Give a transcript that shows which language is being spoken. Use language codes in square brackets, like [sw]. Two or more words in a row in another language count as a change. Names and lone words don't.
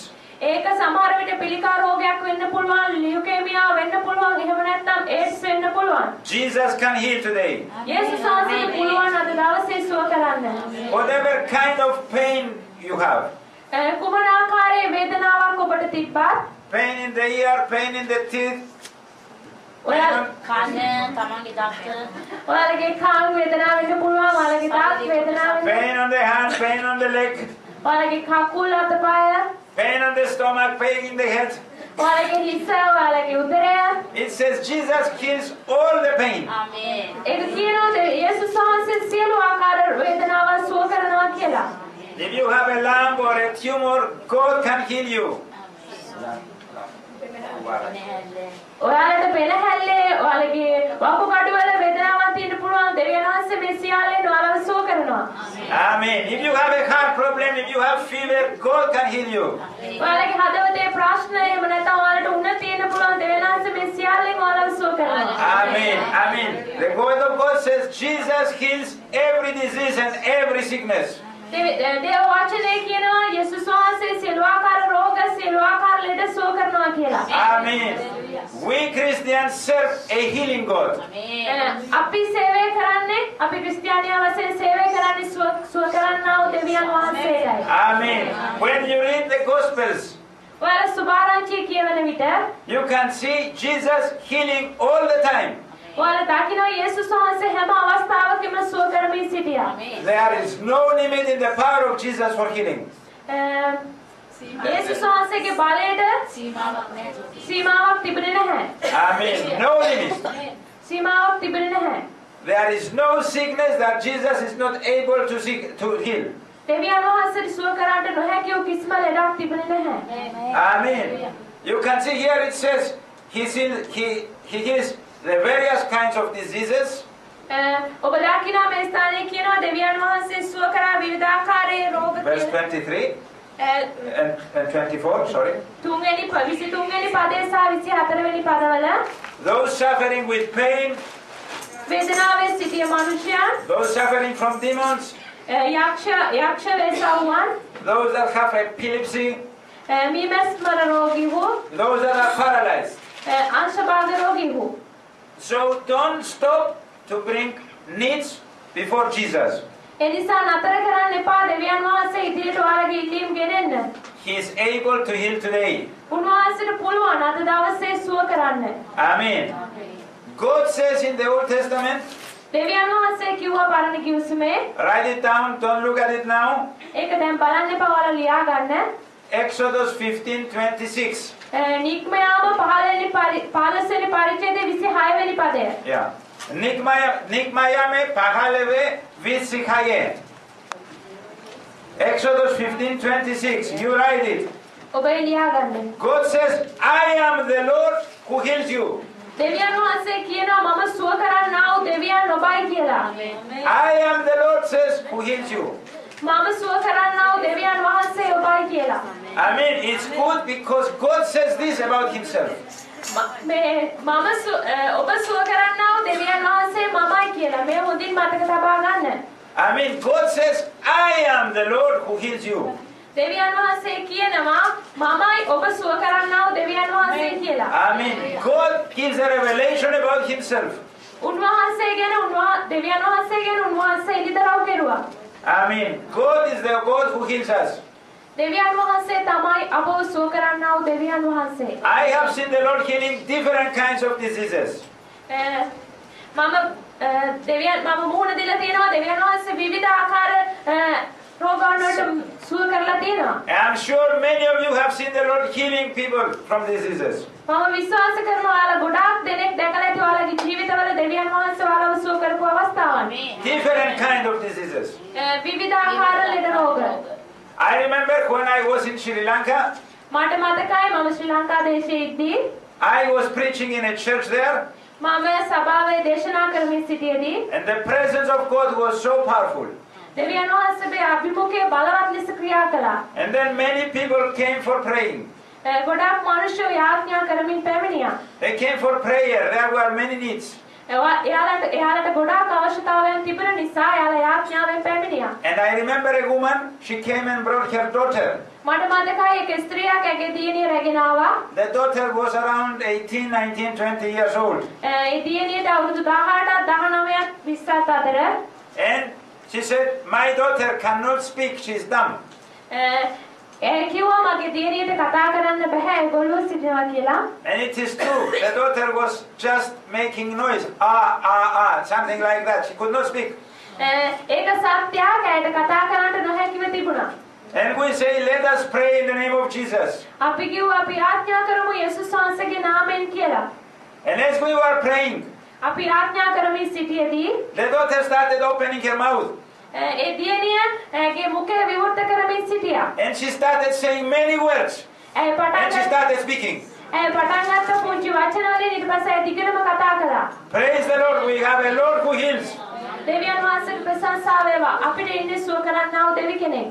[si] ඒක සමහර විට පිළිකා රෝගයක් වෙන්න පුළුවන්, ලියුකේමියා වෙන්න පුළුවන්, එහෙම නැත්නම් AIDS වෙන්න පුළුවන්. [en] Jesus can heal today. [si] යේසුස් වහන්සේ පුළුවන් අද දවසේ සුව කරන්න. [en] Whatever kind of pain you have. [si] කුමන ආකාරයේ වේදනාවක් ඔබට තිබ්බත් [en] Pain in the ear, pain in the teeth. [si] ඔයාලගේ කාන් වේදනාව වෙන්න පුළුවන්, ඔයාලගේ දාත් වේදනාව වෙන්න. [en] Pain on the hand, pain on the leg. [si] ඔයාලගේ කකුල් අතපය, [en] Pain on the stomach, pain in the head. [si] ඔයාලගේ හිස, ඔයාලගේ උදරය. [en] It says Jesus heals all the pain. [si] ඒක කියනවා යේසුස් වහන්සේ සියලු ආකාර වේදනාවන් සුව කරනවා කියලා. [en] If you have a lump or a tumor, God can heal you. [si] ඔයාලට පෙනහැල්ලේ ඔයාලගේ වකුගඩුවල වේදනාවක් තියෙන්න පුළුවන්, දෙවියන් වහන්සේ මේ සියල්ලෙන් ඔයාලව සුව කරනවා. [en] Amen. If you have a heart problem, if you have fever, God can heal you. [si] ඔයාලගේ හදවතේ ප්‍රශ්න එහෙම නැත්නම් ඔයාලට උණ තියෙන්න පුළුවන්, දෙවියන් වහන්සේ මේ සියල්ලෙන් ඔයාලව සුව කරනවා. [en] Amen. Amen. The word of God says Jesus heals every disease and every sickness. [si] දේව වචනේ කියනවා යේසුස් වහන්සේ සියලු ආකාර රෝග සියලු ආකාර ලෙඩ සුව කරනවා කියලා. [en] Amen. We Christians serve a healing God. [si] අපි සේවය කරන්නේ අපි ක්‍රිස්තියානියා වශයෙන් සේවය කරන්නේ සුව කරන්නා වූ දෙවියන් වහන්සේටයි. [en] Amen. When you read the Gospels, [si] ඔයාලා සුභාරංචිය කියවන විට [en] you can see Jesus healing all the time. [si] ඔයාලා දකිනවා යේසුස් වහන්සේ හැම අවස්ථාවකම සුව කරමින් සිටියා. [en] There is no limit in the power of Jesus for healing. [si] යේසුස් වහන්සේගේ බලයට සීමාවක් තිබෙන්නේ නැහැ. [en] Amen. No limit. [si] සීමාවක් තිබෙන්නේ නැහැ. [en] There is no sickness that Jesus is not able to heal. [si] දෙවියන් වහන්සේට සුව කරන්නට නොහැකි වූ කිසිම ලෙඩක් තිබෙන්නේ නැහැ. [en] Amen. You can see here it says he heals the various kinds of diseases. [si] ඔබ දකිනවා මේ ස්ථානයේ කියනවා දෙවියන් වහන්සේ සුව කරා විවිධාකාරයේ රෝග [en] Verse 23 and 24, sorry. [si] තුන්වෙනි 23වෙනි පදේ සහ 24වෙනි පදවල [en] Those suffering with pain, [si] වේදනාවේ සිටිය මනුෂ්‍යයන් [en] those suffering from demons, [si] යක්ෂ වේසවුන් [en] those that have epilepsy, [si] මීමැස්මර රෝගී වූ [en] those that are paralyzed. [si] අංශභාග රෝගී වූ [en] So don't stop to bring needs before Jesus. [si] එනිසා නතර කරන්න එපා දෙවියන් වහන්සේ ඉදිරියට ඔයාලගේ ඉල්ලීම් ගෙනෙන්න. [en] He is able to heal today. [si] උන්වහන්සේට පුළුවන් අද දවසේ සුව කරන්න. [en] Amen. God says in the Old Testament, [si] දෙවියන් වහන්සේ කිව්වා පරණ කිව්සුමේ [en] write it down, don't look at it now. [si] ඒක දැන් බලන්න එපා ඔයාලා ලියා ගන්න. [en] Exodus 15:26. [si] නික්මයාම 15වෙනි පරිච්ඡේදයේ 26වෙනි පදය. [en] Yeah. [si] නික්මයාමේ පහළොවේ විසිහයේ. [en] Exodus 15:26. You write it. [si] ඔබ ලියා ගන්න. [en] God says, I am the Lord who heals you. [si] දෙවියන් වහන්සේ කියනවා මම සුව කරන්නා වූ දෙවියන් ඔබයි කියලා. [en] I am the Lord says who heals you. [si] මම සුව කරන්නා වූ දෙවියන් වහන්සේ ඔබයි කියලා. [en] I mean, it's good because God says this about himself. [si] මේ මම ඔබ සුව කරන්නා වූ දෙවියන් වහන්සේ මමයි කියලා. මේ හොඳින් මතක තබා ගන්න. [en] I mean, God says, I am the Lord who heals you. [si] දෙවියන් වහන්සේ කියනවා මමයි ඔබ සුව කරන්නා වූ දෙවියන් වහන්සේ කියලා. [en] I mean, God gives a revelation about himself. [si] උන්වහන්සේ ගැන දෙවියන් වහන්සේ ගැන උන්වහන්සේ ඉදිරිතරව් කෙරුවා. [en] I mean, God is the God who heals us. [si] දෙවියන් වහන්සේ තමයි අපව සුව කරන්නා වූ දෙවියන් වහන්සේ. [en] I have seen the Lord healing different kinds of diseases. [si] මම මුහුණ දීලා තියෙනවා දෙවියන් වහන්සේ විවිධ ආකාර රෝගයන් වලට සුව කරලා තියෙනවා. [en] I'm sure many of you have seen the Lord healing people from diseases. [si] මම විශ්වාස කරනවා ඔයාලා ගොඩාක් දෙනෙක් දැකලා ඇති ඔයාලගේ ජීවිතවල දෙවියන් වහන්සේ ඔයාලව සුව කරපු අවස්ථාවන්. [en] Different kind of diseases. [si] විවිධ ආකාර ලෙඩ රෝග. [en] I remember when I was in Sri Lanka, [si] මට මතකයි මම ශ්‍රී ලංකා දේශයේ ඉද්දී [en] I was preaching in a church there, [si] මම සභාවේ දේශනා කරමින් සිටියේදී [en] and the presence of God was so powerful. [si] දෙවියන් වහන්සේගේ අභිමුඛය බලවත් ලෙස ක්‍රියා කළා. [en] And then many people came for praying. [si] ගොඩාක් මිනිස්සු යාඥා කරමින් පැමිණියා. [en] They came for prayer. There were many needs. [si] එයාලට ගොඩාක් අවශ්‍යතාවයන් තිබෙන නිසා එයාලා යාඥාවෙන් පැමිණියා. [en] And I remember a woman, she came and brought her daughter. [si] මට මතකයි එක ස්ත්‍රියක් ඇගේ දියණිය රැගෙන ආවා. [en] The daughter was around 18, 19, 20 years old. [si] ඒ දියණියට අවුරුදු 18ක් 19ක් 20ක් අතර. [en] And she said, my daughter cannot speak, she's dumb. [si] කිව්වා මගේ දියණියට කතා කරන්න බෑ ඒගොල්ලෝ සිටිනවා කියලා. [en] And it is true, the daughter was just making noise, something like that. She could not speak. [si] ඒක සත්‍යයක් ඇයට කතා කරන්න නොහැකිව තිබුණා. [en] And we say, let us pray in the name of Jesus. [si] අපි කිව්වා අපි ආඥා කරමු යේසුස් වහන්සේගේ නාමයෙන් කියලා. [en] And as we were praying, [si] අපි ආඥා කරමින් සිටියේදී [en] the daughter started opening her mouth. [si] ඒ දියණියගේ මුඛය විවෘත කරමින් සිටියා. [en] And she started saying many words. [si] ඒ [en] And she started speaking. [si] පටන් ගත්ත පුංචි වචන වලින් ඊට පස්සේ දිගටම කතා කළා. [en] Praise the Lord, we have a Lord who heals. [si] දෙවියන් වහන්සේට ප්‍රශංසා වේවා. අපිට ඉන්නේ සුව කරන්නා වූ දෙවි කෙනෙක්.